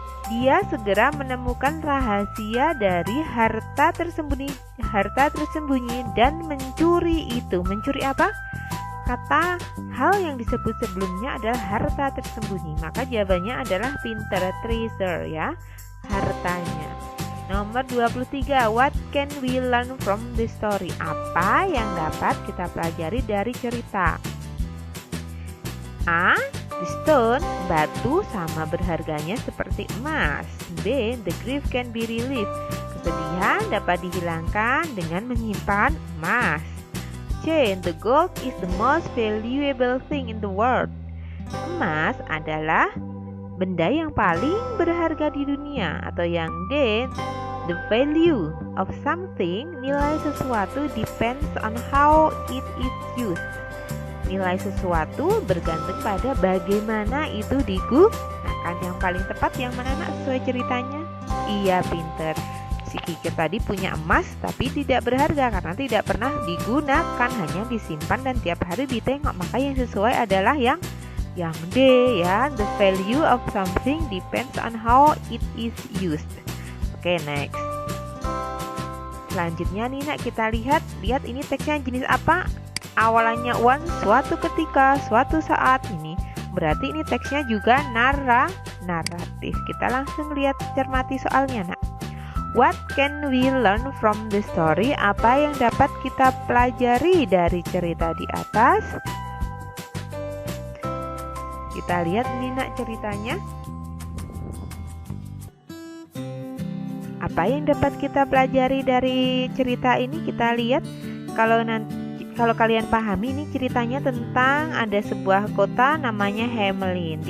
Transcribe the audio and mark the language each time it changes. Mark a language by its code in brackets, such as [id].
[id] Dia segera menemukan rahasia dari harta tersembunyi dan mencuri itu. Mencuri apa? Kata hal yang disebut sebelumnya adalah harta tersembunyi. Maka jawabannya adalah pinter, treasure ya, hartanya. [en] Nomor 23, what can we learn from the story? [id] Apa yang dapat kita pelajari dari cerita? A. [en] The stone, [id] batu sama berharganya seperti emas. B. [en] The grief can be relieved, [id] kesedihan dapat dihilangkan dengan menyimpan emas. C. [en] The gold is the most valuable thing in the world. [id] Emas adalah benda yang paling berharga di dunia. Atau yang D. [en] The value of something, [id] nilai sesuatu [en] depends on how it is used. [id] Nilai sesuatu bergantung pada bagaimana itu digunakan. Yang paling tepat yang mana nak sesuai ceritanya? Iya, pinter. Si kikir tadi punya emas tapi tidak berharga karena tidak pernah digunakan, hanya disimpan dan tiap hari ditengok. Maka yang sesuai adalah yang D ya. [en] The value of something depends on how it is used. [id] Oke, next. Selanjutnya nih nak, kita lihat ini teksnya jenis apa? Awalannya once, suatu ketika, suatu saat. Ini berarti ini teksnya juga naratif. Kita langsung lihat, cermati soalnya nak. [en] What can we learn from the story? [id] Apa yang dapat kita pelajari dari cerita di atas? Kita lihat nih nak ceritanya. Apa yang dapat kita pelajari dari cerita ini? Kita lihat, kalau kalian pahami, ini ceritanya tentang ada sebuah kota namanya Hamelin.